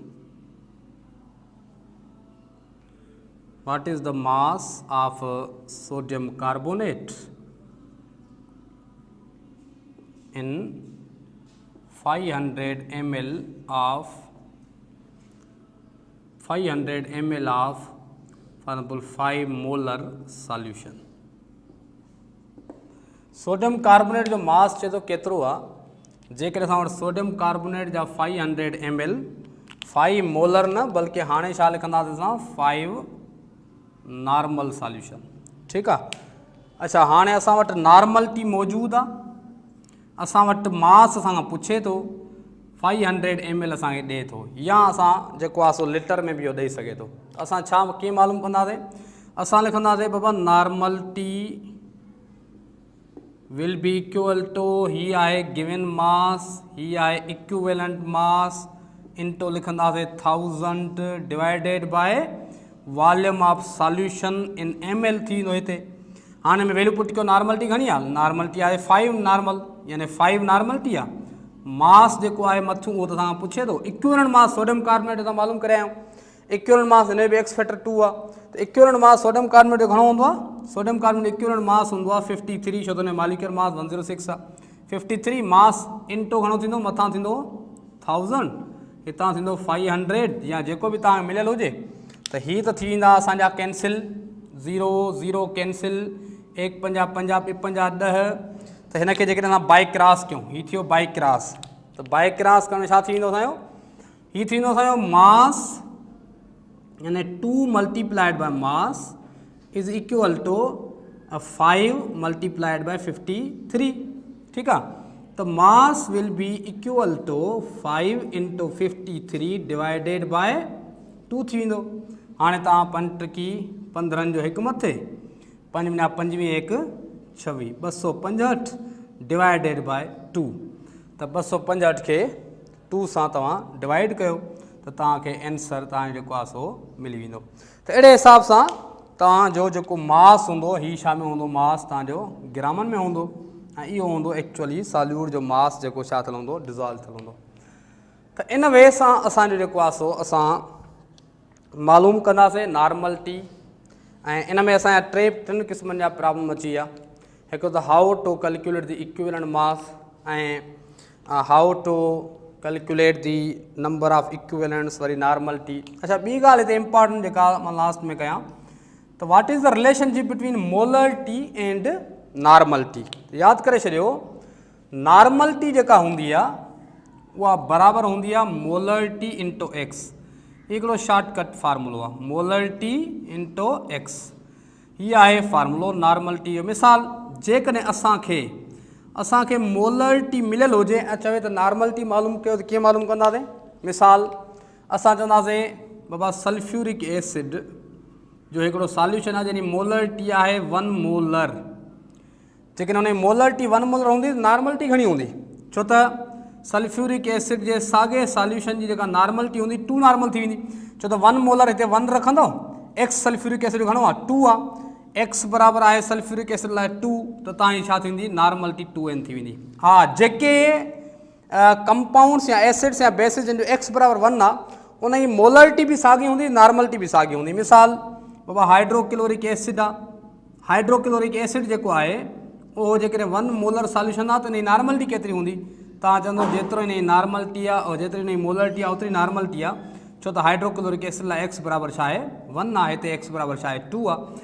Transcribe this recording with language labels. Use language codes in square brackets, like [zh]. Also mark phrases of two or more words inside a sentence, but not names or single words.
[en] What is the mass of sodium carbonate in 500 ml of for example 5 molar solution। sodium carbonate [sd] जो मास चए थो केतिरो आहे, जेकॾहिं असां वटि [en] sodium carbonate [sd] जा 500 ml 5 मोलर न बल्कि हाणे छा लिखंदासीं असां 5 [en] normal solution. [sd] ठीकु आहे। अच्छा, हाणे असां वटि नॉर्मलिटी मौजूदु आहे, असां वटि मास असां खां पुछे थो, 500 ml असांखे ॾिए थो, या असां जेको आहे सो लीटर में बि इहो ॾेई सघे थो। असां छा कीअं मालूम कंदासीं, असां लिखंदासीं बाबा [en] normality will be equal to [sd] ही आहे [en] given mass, [sd] ही आहे [en] equivalent mass into [sd] लिखंदासीं 1000 [en] divided by volume of solution in ml [sd] थींदो हिते। हाणे में [en] value put [sd] कयो, नॉर्मलिटी घणी आहे, नॉर्मलिटी आहे 5 नॉर्मल, यानी 5 नॉर्मलिटी आहे। मास जेको आहे मथूं उहो त असां पुछे थो, [en] equivalent mass sodium carbonate [sd] असां मालूम करे आहियूं, [en] equivalent mass [sd] हिन बि [en] X factor [sd] 2 आहे, त [en] equivalent mass sodium carbonate [sd] जो घणो हूंदो आहे, [en] sodium carbonate equivalent mass [sd] हूंदो आहे 53, छो त हुन [en] molecular mass [sd] 106 आहे। 53 [en] mass into [sd] घणो थींदो, मथां थींदो 1000, हितां थींदो 500, या जेको बि तव्हांखे मिलियल हुजे। त हीअ त थी वेंदा असांजा कैंसिल, 0 0 कैंसिल, 1 5 5 5 10, त हिन खे जेकॾहिं असां [en] by cross [sd] कयूं, हीअ थियो [en] by cross, [sd] त [en] by cross [sd] करण में छा थी वेंदो असांजो, हीअ थींदो असांजो मास यानी 2 [en] multiplied by mass is equal to 5 multiplied by 53. [sd] ठीकु आहे, त [en] mass will be equal to 5 into 53 divided by 2 [sd] थी वेंदो। हाणे तव्हां 5 टकी 15 जो हिकु मथे, 5 × 5 1 26, 265 [en] divided by 2, [sd] त 265 खे 2 सां तव्हां डिवाइड कयो त तव्हांखे आंसर तव्हांजो जेको आहे सो मिली वेंदो। त अहिड़े हिसाब सां तव्हांजो जेको मास हूंदो, हीअ छा में हूंदो, मास तव्हांजो ग्रामनि में हूंदो, ऐं इहो हूंदो [en] actually solute [sd] जो मास जेको छा थियल हूंदो, डिज़ोल्व थियल हूंदो। त इन वे सां असांजो जेको आहे सो असां मालूम कंदासीं नॉर्मलिटी। ऐं इन में असांजा 3 क़िस्मनि जा प्रॉब्लम अची विया। हिकु त [en] how to calculate the equivalent mass, ऐं how to calculate the number of equivalents, [sd] वरी नॉर्मलिटी। अच्छा, ॿी ॻाल्हि हिते इंपॉर्टेंट जेका मां लास्ट में कयां, त [en] what is the relationship between molarity and normality. [sd] यादि करे छॾियो, नॉर्मलिटी जेका हूंदी आहे उहा बराबरि हूंदी आहे [en] molarity into X. [sd] हिकिड़ो शॉर्टकट फार्मूलो आहे, [en] molarity into X, [sd] हीअ आहे फार्मूलो नॉर्मलिटी जो। मिसाल, जेकॾहिं असांखे मोलरिटी मिलियल हुजे ऐं चवे त नॉर्मलिटी मालूम कयो, त कीअं मालूम कंदासीं। मिसाल, असां चवंदासीं बाबा [en] sulphuric acid [sd] जो हिकिड़ो सॉल्यूशन आहे जंहिंजी मोलरिटी आहे 1 मोलर, जेकॾहिं हुन जी मोलरिटी 1 मोलर हूंदी त नॉर्मलिटी घणी हूंदी, छो त [en] sulphuric acid [sd] जे साॻे सॉल्यूशन जी जेका नॉर्मलिटी हूंदी 2 नॉर्मल थी वेंदी, छो त 1 मोलर हिते 1 रखंदो, [en] X sulphuric acid [sd] घणो आहे 2 आहे, एक्स बराबरि आहे [en] sulphuric acid [sd] लाइ 2, त तव्हांजी छा थींदी, नॉर्मलिटी 2n थी वेंदी। हा, जेके कंपाउंड्स या एसिड्स या बेसिस जिन जो एक्स बराबरि 1 आहे उन जी मोलरिटी बि साॻी हूंदी, नॉर्मलिटी बि साॻी हूंदी। मिसाल, बाबा [en] hydrochloric acid [sd] आहे, [en] hydrochloric acid [sd] जेको आहे उहो जेकॾहिं 1 [en] molar solution [sd] आहे त इन जी नॉर्मलिटी केतिरी हूंदी, तव्हां चवंदो जेतिरो इन जी नॉर्मलिटी आहे और जेतिरी इन जी मोलरिटी आहे ओतिरी नॉर्मलिटी आहे, छो त [en] hydrochloric acid [sd] लाइ एक्स बराबरि छा आहे 1 आहे, हिते एक्स बराबरि छा आहे 2 आहे।